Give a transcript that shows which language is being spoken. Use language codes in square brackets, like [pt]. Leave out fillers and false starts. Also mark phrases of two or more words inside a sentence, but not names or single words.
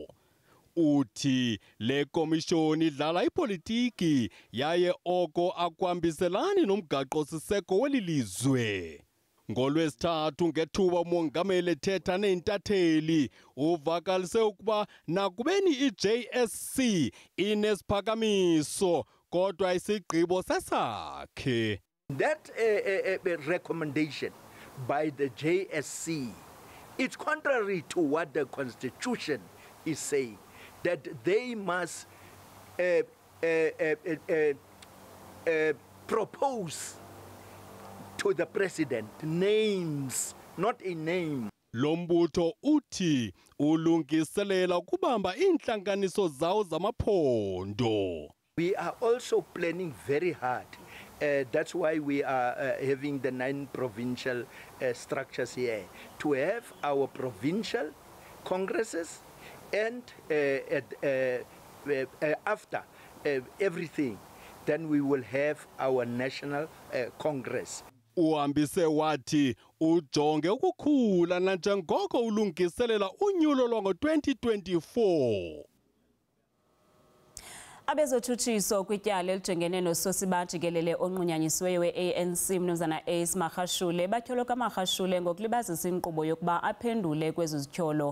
[xh] Uthi le komishoni idlala ipolitiki yaye oko akwambiselani nomgaqo-siseko welilizwe. NgoLwesithathu ngethuba umongameli ethetha neintatheli uvakalise ukuba nakubeni iJSC inesiphakamiso kodwa isigqibo sesakhe. [en] That recommendation by the JSC, it's contrary to what the Constitution is saying, that they must propose to the president names, not a name. [xh] Lombutho uthi ulungiselela ukubamba inhlanganiso zawo zamaphondo. [en] We are also planning very hard. That's why we are having the 9 provincial structures here, to have our provincial congresses and after everything, then we will have our national congress. [xh] Uhambise wathi ujonge ukukhula nanjengoko ulungiselela unyulo lwango-2024. Abezotshutshiso kwityala elijongene nososiba jikelele onqunyanyisiweyo we-ANC mnumzana igxeka batyholo kaMagashule ngokulibazisa inkqubo yokuba aphendule kwezi zityholo.